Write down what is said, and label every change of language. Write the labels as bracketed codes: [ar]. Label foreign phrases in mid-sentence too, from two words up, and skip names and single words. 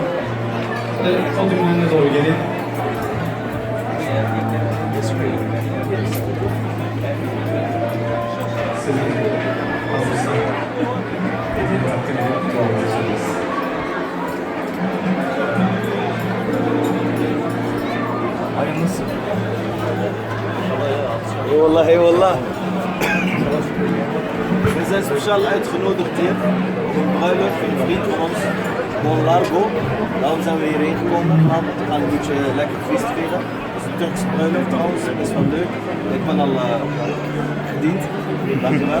[tr] Böyle podyumun önüne doğru gelin. Sizin hazırsan hediye takdim edip dualarınızı söyleriz. Hayırlısı. Eyvallah eyvallah. [nl] We zijn speciaal uitgenodigd hier op een bruiloft van een vriend van ons, Mon Largo. Daarom zijn we hierheen gekomen. We gaan een beetje lekker feest vieren. Het is een Turkse bruiloft trouwens, dat is wel leuk. Ik ben al gediend. Dankjewel.